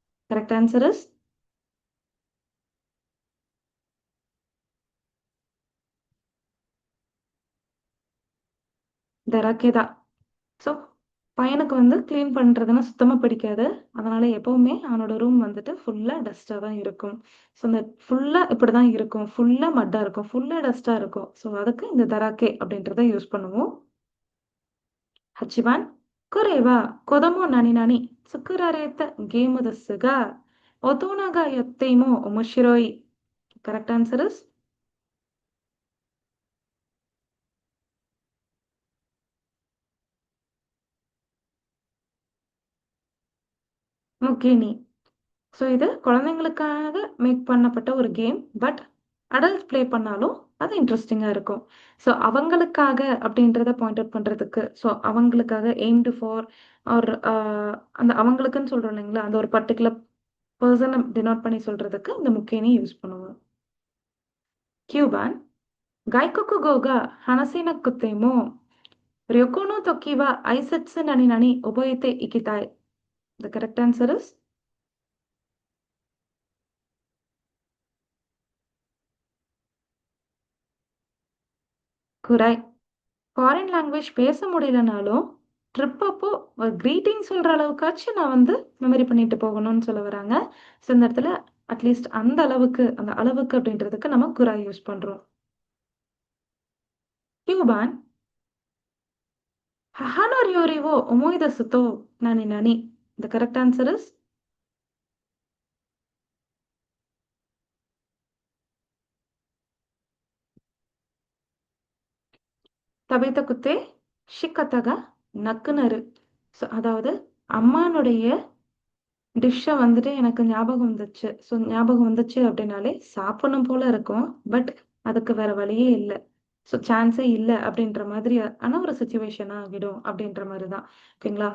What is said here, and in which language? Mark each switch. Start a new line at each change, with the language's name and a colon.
English: Correct answer is தராக்கேதா.
Tamil: So பையனுக்கு வந்து clean பண்றதுன்னா சுத்தமா பிடிக்காது. அதனால எப்பவுமே அவனோட ரூம் வந்துட்டு ஃபுல்லா டஸ்ட்டா தான் இருக்கும். ஸோ அந்த ஃபுல்லா இப்படிதான் இருக்கும். ஃபுல்லா மட்டா இருக்கும். ஃபுல்லா டஸ்ட்டா இருக்கும். ஸோ அதுக்கு இந்த தராக்கே அப்படின்றத யூஸ் பண்ணுவோம்.
Japanese: 8番、これは子供何々作られたゲームですが、大人がやっても面白い。
English: Correct answer is முக்கேனி.
Tamil: ஸோ இது குழந்தைங்களுக்காக மேக் பண்ணப்பட்ட ஒரு கேம். பட் அடல்ட் ப்ளே பண்ணாலும் அது இன்ட்ரெஸ்டிங்கா இருக்கும். ஸோ அவங்களுக்காக அப்படின்றத பாயிண்ட் அவுட் பண்றதுக்கு, ஸோ அவங்களுக்காக எய்ம்டு ஃபார் ஆர் அந்த அவங்களுக்குன்னு சொல்றோம் இல்லைங்களா? அந்த ஒரு பர்ட்டிகுலர் பெர்சன டினோட் பண்ணி சொல்றதுக்கு இந்த முக்கேனி யூஸ் பண்ணுவோம்.
Japanese: 9番、外国語が話せなくても、旅行の時は挨拶何々覚えていきたい。
English: The correct answer is குராய்.
Tamil: Foreign language பேச முடியலனாலும், ட்ரிப் அப்போ ஒரு கிரீட்டிங் சொல்ற அளவுக்காச்சும் நான் வந்து மெமரி பண்ணிட்டு போகணும்னு சொல்ல வராங்க. ஸோ இந்த இடத்துல அட்லீஸ்ட் அந்த அளவுக்கு அந்த அளவுக்கு அப்படின்றதுக்கு நம்ம குராய் யூஸ் பண்றோம்.
Japanese: 9番、母の料理を思い出すと何々。
English: The correct answer is
Japanese: 食べたくて仕方がなくなる.
Tamil: So அதாவது அம்மானுடைய டிஷ்ஷ வந்துட்டு எனக்கு ஞாபகம் வந்துச்சு. ஸோ ஞாபகம் வந்துச்சு அப்படின்னாலே சாப்பிடணும் போல இருக்கும். பட் அதுக்கு வேற வழியே இல்ல. ஸோ சான்ஸே இல்ல அப்படின்ற மாதிரி ஆன ஒரு சிச்சுவேஷனா ஆகிடும் அப்படின்ற மாரி தான். ஓகேங்களா?